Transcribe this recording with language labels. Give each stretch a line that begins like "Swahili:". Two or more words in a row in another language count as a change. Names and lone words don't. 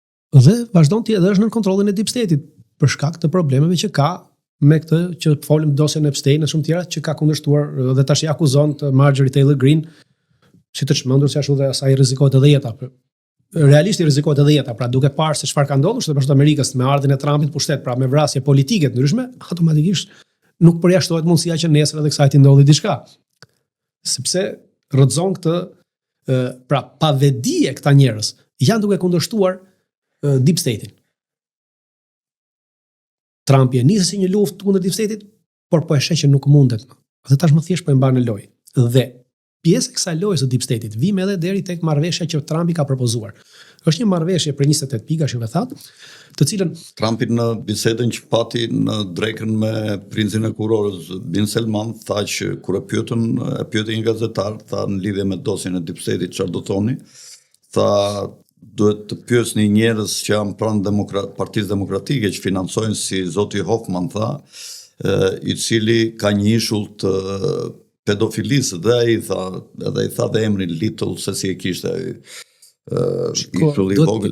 Albanian: Dhe vazhdon të edhe është në kontrollin e
English: deep state-it
Albanian: për shkak të problemeve që ka me këtë që folëm dosjen e Epstein e shumë tjera që ka kundërshtuar dhe tash i akuzon të Marjorie Taylor Greene si të çmendur që ashtu dhe asaj rrezikohet edhe jeta. Realisht i rrezikohet edhe jeta, pra duke parë se çfarë ka ndodhur Shtetet Bashkuara të Amerikës me ardhin e Trumpit në pushtet, pra me vrasje politike të ndryshme, automatikisht nuk përjashtohet mundësia që nesër edhe kësaj të ndodhi diçka. Sepse rrëzon këtë pra pa vedije këta njerëz janë duke kundërshtuar
English: deep state-in.
Albanian: Trumpi e nisi si një luftë kundër
English: deep state-it,
Albanian: por po e sheh që nuk mundet. Dhe tashmë thjesht po e mban në lojë. Dhe pjesë e kësaj lojës së
English: deep state-it
Albanian: vim edhe deri tek marrëveshja që Trumpi ka propozuar. Është një marrëveshje për 28 pikash që thatë, të cilën Trumpi në bisedën që pati në drekën me princin e kurorës Bin Salman tha që kur e pyeti një gazetar, tha në lidhje me dosjen e
English: deep state-it
Albanian: çfarë do thoni, tha duhet të pyesni njerëz që janë pranë Partisë Demokratike që financojnë si zoti Hoffman tha, i cili ka një ishull të pedofilisë dhe ai tha dhe emrin Little se si e kishte ishulli i vogël.